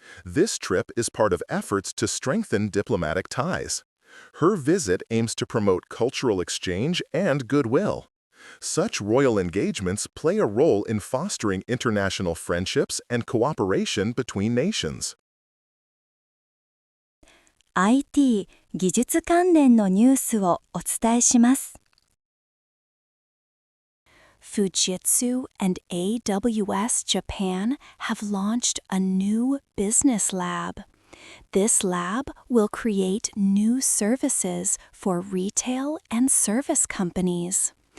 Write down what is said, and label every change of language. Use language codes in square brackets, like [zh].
[en] This trip is part of efforts to strengthen diplomatic ties. Her visit aims to promote cultural exchange and goodwill. Such royal engagements play a role in fostering international friendships and cooperation between nations. [ja] IT 技術関連のニュースをお伝えします。 [en] Fujitsu and AWS Japan have launched a new business lab. This lab will create new services for retail and service companies.